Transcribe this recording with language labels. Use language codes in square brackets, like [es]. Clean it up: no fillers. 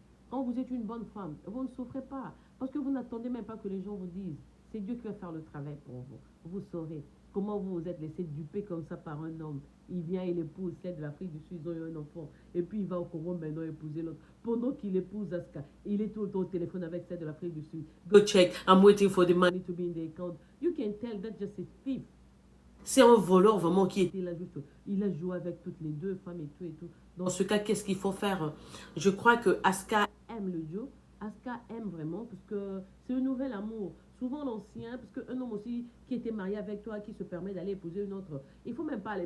[fr] Quand vous êtes une bonne femme, vous ne souffrez pas. Parce que vous n'attendez même pas que les gens vous disent. C'est Dieu qui va faire le travail pour vous. Vous saurez comment vous vous êtes laissé duper comme ça par un homme. Il vient, il épouse celle de l'Afrique du Sud, ils ont eu un enfant. Et puis il va au Congo maintenant épouser l'autre. Pendant qu'il épouse Aska, il est tout le temps au téléphone avec celle de l'Afrique du Sud. [en] Go check, I'm waiting for the money to be in the account. You can tell that's just a thief. [fr] C'est un voleur vraiment qui était là juste. Il a joué avec toutes les deux femmes et tout et tout. Dans ce cas, qu'est-ce qu'il faut faire? Je crois que Aska aime le Joe. Aska aime vraiment parce que c'est un nouvel amour. souvent l'ancien, parce qu'un homme aussi qui était marié avec toi, qui se permet d'aller épouser une autre, il faut même pas aller.